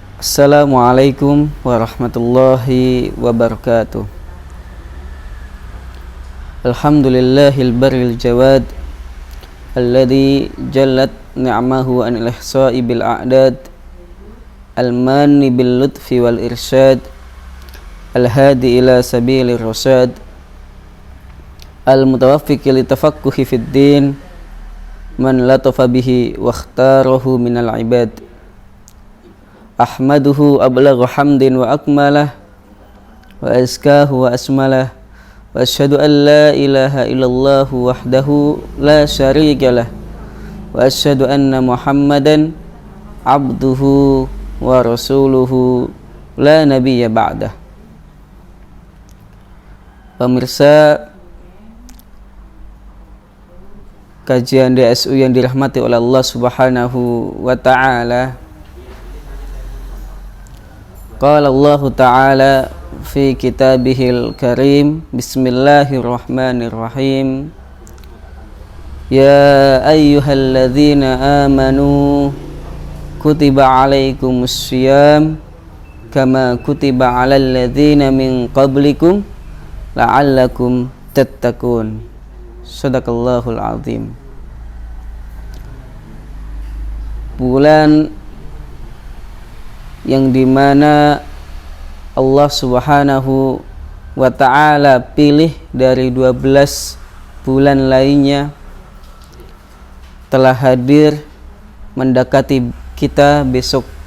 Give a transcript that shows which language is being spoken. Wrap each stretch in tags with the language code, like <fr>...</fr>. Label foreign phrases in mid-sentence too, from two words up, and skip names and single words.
<ar>السلام عليكم ورحمة الله وبركاته. الحمد لله البر الجواد الذي جلت نعمه عن الإحصاء بالأعداد المان باللطف والإرشاد الهادي إلى سبيل الرشاد الموفق للتفقه في الدين من لطف به واختاره من العباد. أحمده أبلغ حمد وأكمله وأزكاه وأشمله وأشهد أن لا إله إلا الله وحده لا شريك له وأشهد أن محمدا عبده ورسوله لا نبي بعده.</ar> <id>Pemirsa kajian DSU yang dirahmati oleh Allah</id> <ar>سبحانه وتعالى, قال الله تعالى في كتابه الكريم بسم الله الرحمن الرحيم, يا أيها الذين آمنوا كتب عليكم الصيام كما كتب على الذين من قبلكم لعلكم تتقون. صدق الله العظيم.</ar> <id>Bulan yang dimana Allah</id> <ar>سبحانه وتعالى</ar> <id>pilih dari 12 bulan lainnya telah hadir mendekati kita besok,</id>